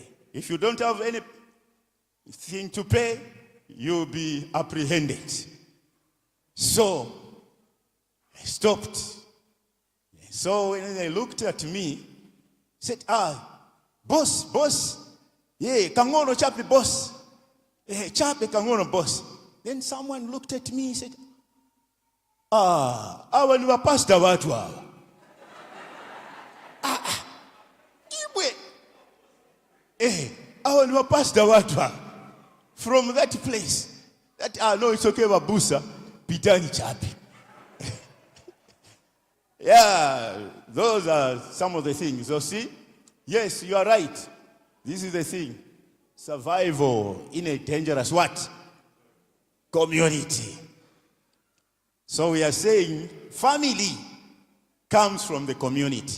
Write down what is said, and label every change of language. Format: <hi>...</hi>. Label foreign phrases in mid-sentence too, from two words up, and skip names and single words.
<en>If you don't have anything to pay, you'll be apprehended. So I stopped. So when they looked at me, said, boss, yeah,</en> <ny>kangono chapi boss. Chapi kangono boss.</ny> <en>Then someone looked at me and said,</en> <sw>awa ni wapasta watu hawa. Ibwe. Awa ni wapasta watu hawa.</sw> <en>From that place. No, it's okay, Babusa.</en> <ny>Pitani chapi.</ny> <en>Yeah, those are some of the things. So see, yes, you are right. This is the thing. Survival in a dangerous what? Community. So we are saying family comes from the community.</en>